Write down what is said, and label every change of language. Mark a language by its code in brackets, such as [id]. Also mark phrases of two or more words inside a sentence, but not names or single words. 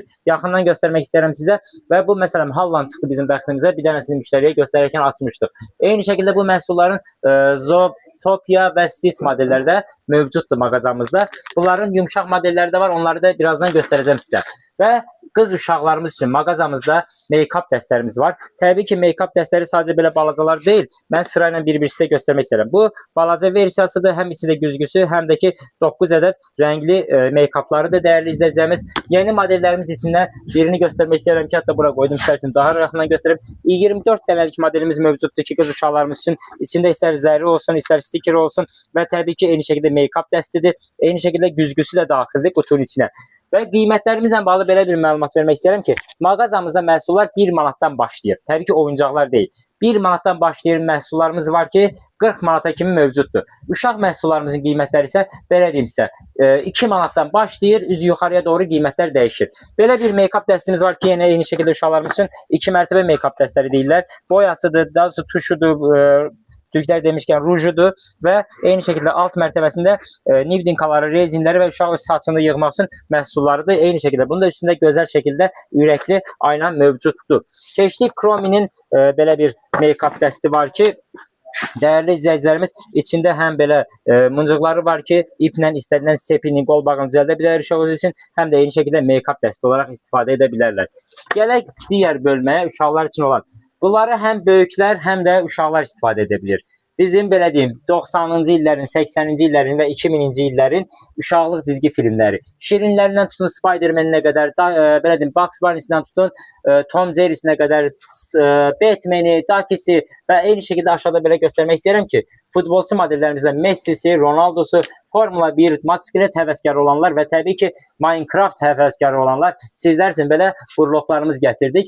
[az] Yaxından göstərmək istəyirəm sizə və bu məsələn Haaland çıxdı bizim bəxtimizə, bir dənəsini müştəriyə göstərərkən açmışdıq. Eyni şəkildə bu məhsulların Zootopia və Stitch modelləri də mövcuddur mağazamızda. Bunların yumuşaq modelləri də var, onları da birazdan göstərəcəm sizə. Və qız uşaqlarımız üçün mağazamızda make-up dəstlərimiz var. Təbii ki, make-up dəstləri sadəcə belə balacalar deyil. Mən sırayla bir-bir sizə göstərmək istəyirəm. Bu balaca versiyasıdır. Həm içində güzgüsü, həm də ki 9 ədəd rəngli make-uplarıdır değerli izləyicilərimiz. Yeni modellərimiz içindən birini göstərmək istəyirəm ki, hətta bura qoydum, istərsin daha yaxından göstərib. 24 dənəlik modelimiz mövcuddur ki, qız uşaqlarımız üçün içində istər zərri olsun, istər sticker olsun və təbii ki, eyni şəkildə make-up dəstidir. Eyni şəkildə güzgüsü də daxildir qutunun içinə. Və qiymətlərimizlə bağlı belə bir məlumat vermək istəyirəm ki, mağazamızda məhsullar 1 manatdan başlayır. Təbii ki, oyuncaqlar deyil. 1 manatdan başlayır məhsullarımız var ki, 40 manata kimi mövcuddur. Uşaq məhsullarımızın qiymətləri isə, belə deyim sizə, 2 manatdan başlayır, üzü yuxarıya doğru qiymətlər dəyişir. Belə bir make-up dəstimiz var ki, yenə eyni şəkildə uşaqlarımız üçün 2 mərtəbə make-up dəstləri deyirlər. Boyasıdır, daha doğrusu tuşudur, [tr] Türkler demişken [az] rujudur və eyni şəkildə alt mərtəbəsində nibdinkaları, rezinləri və uşaq saçını yığmaq üçün məhsullarıdır. Eyni şəkildə bunun da üstündə gözəl şəkildə ürəkli ayna mövcuddur. Keçdik Chrome'nin belə bir make-up dəsti var ki, değerli izləyicilərimiz, içində həm belə mıncıqları var ki, iplə istədilən sepini, qol bağını düzəldə bilər uşaq üçün, həm də eyni şəkildə make-up dəsti olaraq istifadə edə bilərlər. Gələk digər bölməyə, uşaqlar üçün olan. Bunları həm böyüklər, həm də uşaqlar istifadə edə bilir. Bizim belə deyim, 90-cı illərin, 80-ci illərin və 2000-ci illərin uşaqlıq dizgi filmləri. Şirinlərindən tutun Spider-Man-ə qədər, belə deyim, Bugs Bunny-sindən tutun Tom Jerry-sinə qədər, Batman-i, Ducky-si və eyni şəkildə aşağıda belə göstərmək istəyirəm ki, futbolçu modellərimizdə Messi-si, Ronaldo-su, Formula 1, motosiklet həvəskarı olanlar və təbii ki, Minecraft həvəskarı olanlar sizlər üçün belə burloqlarımız gətirdik.